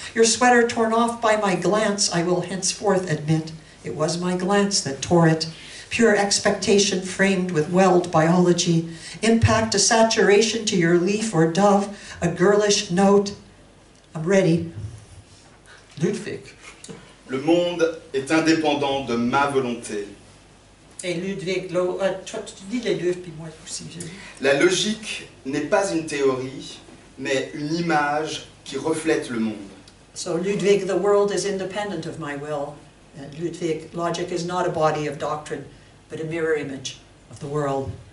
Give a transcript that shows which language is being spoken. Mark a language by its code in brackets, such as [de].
[en] Your sweater torn off by my glance, I will henceforth admit, it was my glance that tore it. Pure expectation framed with weld biology, impact a saturation to your leaf or dove, a girlish note. I'm ready. Ludwig. [fr] Le monde est indépendant de ma volonté. Et Ludwig, toi tu dis les deux, puis moi aussi. La logique n'est pas une théorie, mais une image qui reflète le monde. [en] So Ludwig, the world is independent of my will. And Ludwig, logic is not a body of doctrine, but a mirror image of the world.